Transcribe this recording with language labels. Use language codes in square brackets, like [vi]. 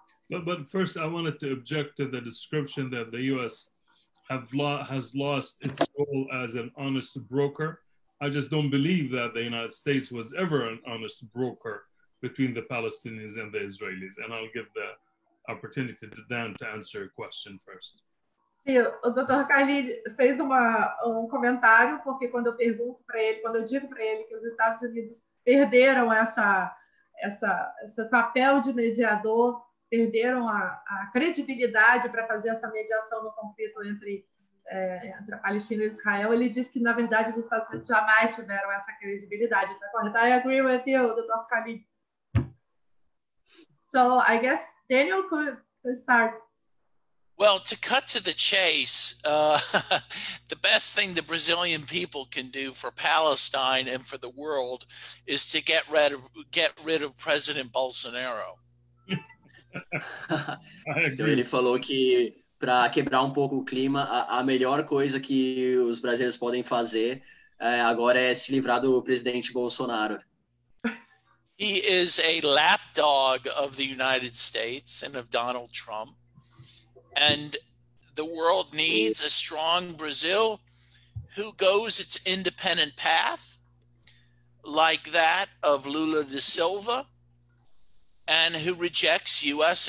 [en] But first, I wanted to object to the description that the U.S. has lost its role as an honest broker. I just don't believe that the United States was ever an honest broker between the Palestinians and the Israelis. And I'll give the opportunity to Dan to answer your question first. [pt] Sim, o Dr. Carli fez comentário, porque quando eu pergunto para ele, quando eu digo para ele que os Estados Unidos perderam esse papel de mediador, perderam a credibilidade para fazer essa mediação no conflito entre a Palestina e Israel, ele disse que, na verdade, os Estados Unidos jamais tiveram essa credibilidade. Tá correto? [en] I agree with you, Dr. Carli. So I guess Daniel could start. Well, to cut to the chase, the best thing the Brazilian people can do for Palestine and for the world is to get rid of President Bolsonaro. [pt] Então ele falou que, para quebrar um pouco o clima, a melhor coisa que os brasileiros podem fazer agora é se livrar do presidente Bolsonaro. [en] He is a lapdog of the United States and of Donald Trump. And the world needs a strong Brazil who goes its independent path, like that of Lula da Silva, and who rejects U.S.